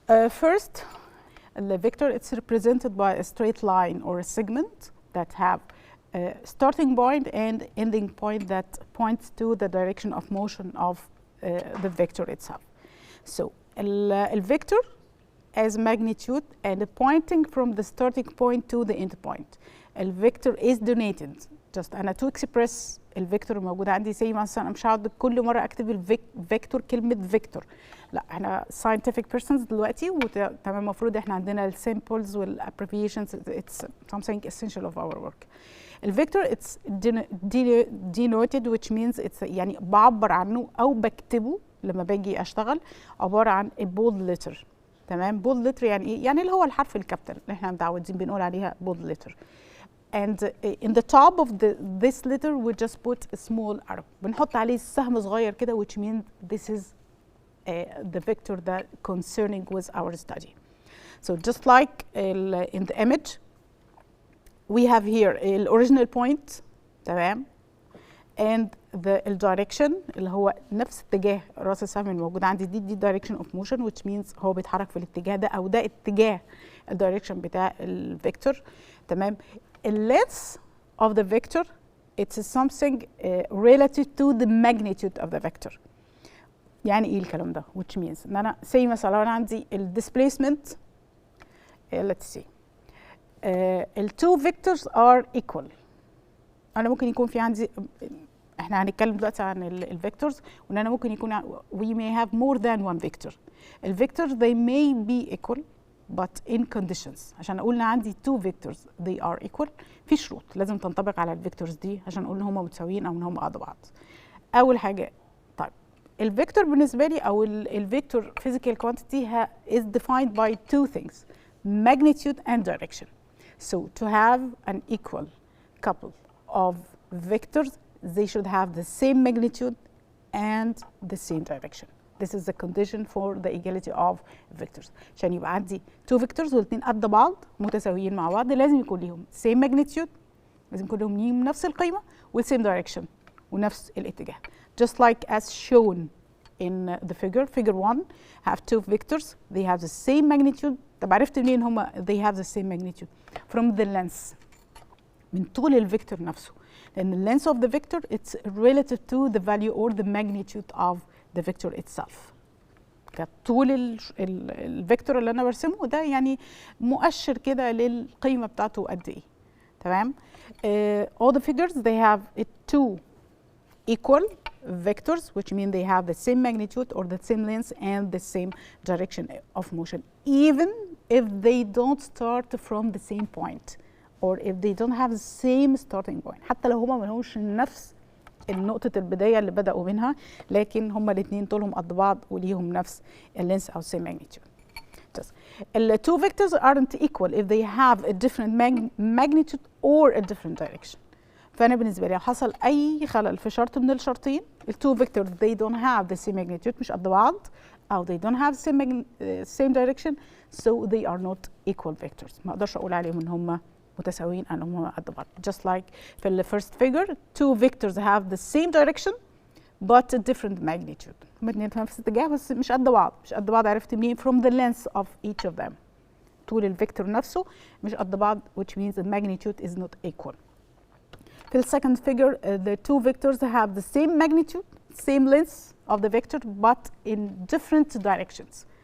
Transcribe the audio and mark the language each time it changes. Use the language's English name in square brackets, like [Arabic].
[English] First, the vector it's represented by a straight line or a segment that have a starting point and ending point that points to the direction of motion of the vector itself. So, a vector as magnitude and pointing from the starting point to the end point. الفيكتور is donated. just [Arabic] أنا to express الفيكتور الموجود عندي زي مثلا أنا مش هقعد كل مرة أكتب الفيكتور كلمة فيكتور، لا احنا [English] scientific persons [Arabic] دلوقتي وتمام المفروض احنا عندنا السيمبلز والابريفيشنز [English] it's something essential of our work. [Arabic] الفيكتور [English] it's denoted which means it's [Arabic] يعني بعبر عنه أو بكتبه لما باجي أشتغل عبارة عن [English] a bold letter. [Arabic] تمام، bold letter يعني إيه؟ يعني اللي هو الحرف الكابيتال اللي احنا متعودين بنقول عليها bold letter. [English] And in the top of this letter we just put a small arrow. [Arabic] بنحط عليه سهم صغير كده [English] which means this is the vector that concerning with our study. So just like in the image we have here the original point [Arabic] تمام [English] and the direction [Arabic] اللي هو نفس اتجاه راس السهم الموجود عندي دي [English] direction of motion which means [Arabic] هو بيتحرك في الاتجاه ده او ده اتجاه الدايركشن بتاع الفيكتور. تمام. [English] length of the vector it's something relative to the magnitude of the vector. [Arabic] يعني ايه الكلام ده؟ [English] which means [Arabic] ان انا [English] say [Arabic] مثلا انا عندي [English] displacement let's see two vectors are equal. [Arabic] انا ممكن يكون في عندي احنا هنتكلم دلوقتي عن الفيكتورز وان انا ممكن يكون [English] we may have more than one vector. الفيكتورز they may be equal but in conditions. [Arabic] عشان اقول ان عندي [English] two vectors they are equal [Arabic] في شروط لازم تنطبق على الفيكتورز دي عشان اقول ان هم متساويين او ان هم قد بعض. اول حاجه طيب الفيكتور بالنسبه لي او الفيكتور [English] physical quantity is defined by two things magnitude and direction. So to have an equal couple of vectors they should have the same magnitude and the same direction. This is the condition for the equality of vectors. [Arabic] عشان يبقى عندي [English] two vectors [Arabic] والاثنين قد بعض متساويين مع بعض لازم يكون ليهم [English] same magnitude، [Arabic] لازم يكون لهم نفس القيمة و [English] same direction [Arabic] ونفس الاتجاه. [English] Just like as shown in the figure 1 have two vectors they have the same magnitude. [Arabic] طب عرفت منين هما [English] they have the same magnitude؟ from the length. [Arabic] من طول الفيكتور نفسه، لأن ال [English] length of the vector it's relative to the value or the magnitude of the vector itself. [Arabic] كطول الفيكتور اللي أنا برسمه ده يعني مؤشر كده للقيمة بتاعته قد إيه. تمام؟ [English] all the figures they have two equal vectors, which mean they have the same magnitude or the same length and the same direction of motion, even if they don't start from the same point or if they don't have the same starting point. [Arabic] حتى لو هما ملهمش نفس النقطة البداية اللي بدأوا منها، لكن هما الاثنين طولهم قد بعض وليهم نفس اللينس أو [English] same magnitude. The two vectors aren't equal if they have a different magnitude or a different direction. [Arabic] فأنا بالنسبة لي لو حصل أي خلل في شرط من الشرطين، ال [English] two vectors they don't have the same magnitude [Arabic] مش قد بعض، أو [English] they don't have same direction, so they are not equal vectors. [Arabic] ما أقدرش أقول عليهم إن هم متساويين أو هم قد بعض. [English] Just like [Arabic] في ال [English] first figure, two vectors have the same direction but a different magnitude. [Arabic] هما اتنين في نفس الاتجاه بس مش قد بعض، مش قد بعض عرفت منين؟ [English] from the length of each of them. [Arabic] طول الفيكتور نفسه مش قد بعض [English] which means the magnitude is not equal. [Arabic] في ال [English] second figure, the two vectors have the same magnitude, same length of the vector but in different directions.